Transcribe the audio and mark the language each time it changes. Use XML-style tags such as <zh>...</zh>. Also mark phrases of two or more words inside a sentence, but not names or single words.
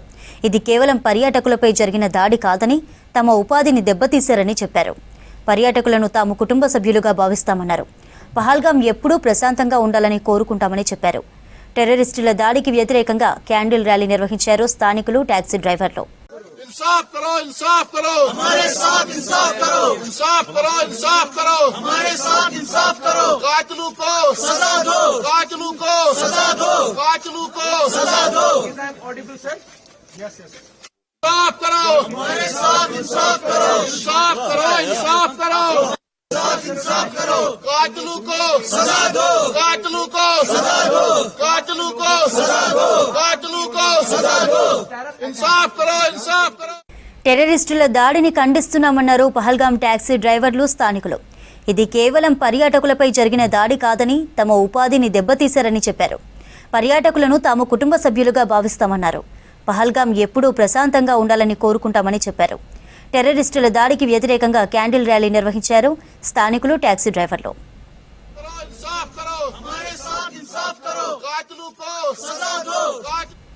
<te>ఇది కేవలం పర్యాటకులపై జరిగిన దాడి కాదని తమ ఉపాధిని దెబ్బతీశారని చెప్పారు. పర్యాటకులను తాము కుటుంబ సభ్యులుగా భావిస్తామన్నారు. పహల్గాం ఎప్పుడూ ప్రశాంతంగా ఉండాలని కోరుకుంటామని చెప్పారు. టెర్రరిస్టుల దాడికి వ్యతిరేకంగా క్యాండిల్ ర్యాలీ నిర్వహించారు స్థానికులు, టాక్సీ డ్రైవర్లు.</te> <hi>इंसाफ करो, इंसाफ करो, हमारे साथ इंसाफ करो, इंसाफ करो, इंसाफ करो, हमारे साथ इंसाफ करो, कातिलों को सजा दो, कातिलों को सजा दो, कातिलों को सजा दो.</hi> <en>Is that audible, sir? Yes, yes.</en> <hi>इंसाफ करो, हमारे साथ इंसाफ करो, इंसाफ करो, इंसाफ करो, इंसाफ करो, कातिलों को सजा दो, कातिलों को सजा दो, कातिलों को सजा दो, कातिलों को सजा दो. इंसाफ करो, इंसाफ करो.</hi> <te>టెర్రరిస్టుల దాడిని ఖండిస్తున్నామన్నారు పహల్గాం టాక్సీ డ్రైవర్లు, స్థానికులు. ఇది కేవలం పర్యాటకులపై జరిగిన దాడి కాదని తమ ఉపాధిని దెబ్బతీశారని చెప్పారు. పర్యాటకులను తాము కుటుంబ సభ్యులుగా భావిస్తామన్నారు. పహల్గాం ఎప్పుడూ ప్రశాంతంగా ఉండాలని కోరుకుంటామని చెప్పారు. టెర్రరిస్టుల దాడికి వ్యతిరేకంగా క్యాండిల్ ర్యాలీ నిర్వహించారు స్థానికులు, టాక్సీ డ్రైవర్లు.</te> <hi>इंसाफ करो, हमारे साथ इंसाफ करो, कातिलों को सजा दो.</hi>